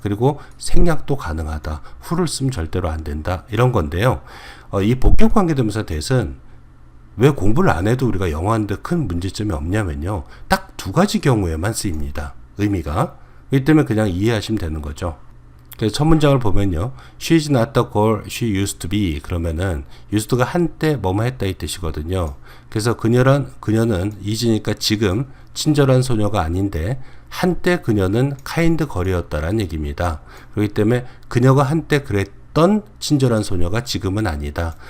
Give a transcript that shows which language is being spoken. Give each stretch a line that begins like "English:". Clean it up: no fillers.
Korean: 그리고 생략도 가능하다. who를 쓰면 절대로 안 된다. 이런 건데요. 이 복격관계대명사 that은 왜 공부를 안 해도 우리가 영어 하는데 큰 문제점이 없냐면요. 딱 두 가지 경우에만 쓰입니다. 의미가. 그렇기 때문에 그냥 이해하시면 되는 거죠. 그래서 첫 문장을 보면요.
English: She is not the girl she used to be.
Korean: 그러면은 used가 한때 뭐뭐 했다 이 뜻이거든요. 그래서 그녀는 is니까 지금 친절한 소녀가 아닌데 한때 그녀는 kind 걸이었다라는 얘기입니다. 그렇기 때문에 그녀가 한때 그랬던 친절한 소녀가 지금은 아니다.